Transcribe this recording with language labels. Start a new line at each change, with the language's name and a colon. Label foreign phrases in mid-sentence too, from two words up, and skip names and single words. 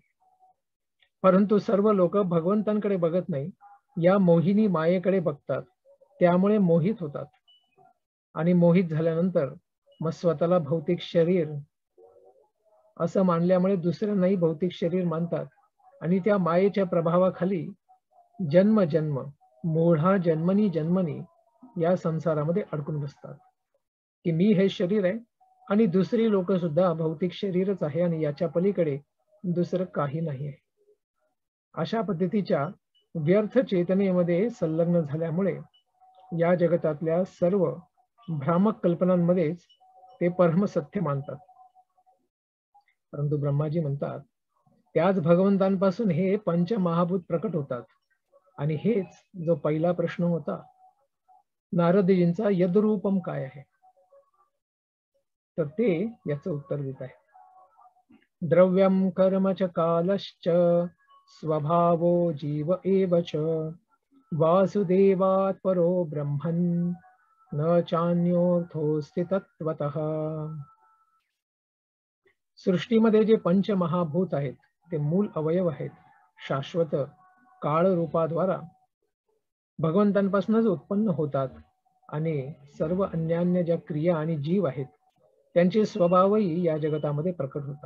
Marathi: परंतु सर्व लोक भगवंतांकडे बघत नाही, या मोहिनी मायेकडे बघतात, त्यामुळे मोहित होतात. आणि मोहित झाल्यानंतर मग स्वतःला भौतिक शरीर असं मानल्यामुळे दुसऱ्यांनाही भौतिक शरीर मानतात आणि त्या मायेच्या प्रभावाखाली जन्म जन्म
Sanskrit: मूढा जन्मनी जन्मनी
Marathi: या संसारामध्ये अडकून बसतात की मी हे शरीर आहे आणि दुसरी लोक सुद्धा भौतिक शरीरच आहे आणि याच्या पलीकडे दुसरं काही नाही आहे. अशा पद्धतीच्या व्यर्थ चेतनेमध्ये संलग्न झाल्यामुळे या जगतातल्या सर्व भ्रामक कल्पनांमध्येच ते परम सत्य मानतात. परंतु ब्रह्माजी म्हणतात त्याच भगवंतांपासून हे पंचमहाभूत प्रकट होतात. आणि हेच जो पहिला प्रश्न होता नारदजींचा, यद्रूपम काय आहे, तर ते याचं उत्तर देत आहे.
Sanskrit: द्रव्यम कर्म च कालश्च स्वभावो जीव एव च वासुदेवात् परो ब्रह्मन् न चान्योर्थोस्ति तत्त्वतः.
Marathi: सृष्टीमध्ये जे पंचमहाभूत आहेत ते मूल अवयव आहेत, शाश्वत काळ रूपाद्वारा भगवंतांपासूनच उत्पन्न होतात आणि सर्व अन्यान्य ज्या क्रिया आणि जीव आहेत त्यांचे स्वभावही या जगतामध्ये प्रकट होतात.